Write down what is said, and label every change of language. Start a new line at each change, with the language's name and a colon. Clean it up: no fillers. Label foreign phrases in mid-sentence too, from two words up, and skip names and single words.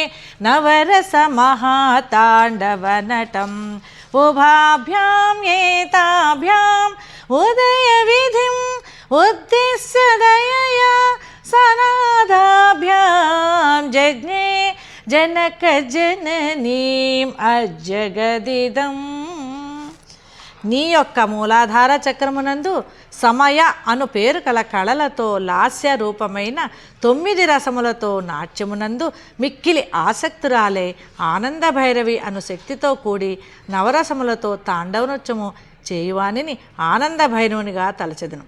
Sanskrit: नवरसमहाताण्डवनटम् उभाभ्याम् एताभ्याम् उदयविधिम् उद्दिश्य दयया सनादाभ्याम् जज्ञे जनकजननीम् अजगदिदम्।
Telugu: నీ యొక్క మూలాధార చక్రమునందు సమయ అను పేరు కల కళలతో లాస్య రూపమైన 9 రసములతో నాట్యమునందు మిక్కిలి ఆసక్తురాలే ఆనంద భైరవి అను శక్తితో కూడి నవరసములతో తాండవ నృత్యము చేయువానిని ఆనంద భైరవునిగా తలచెదను.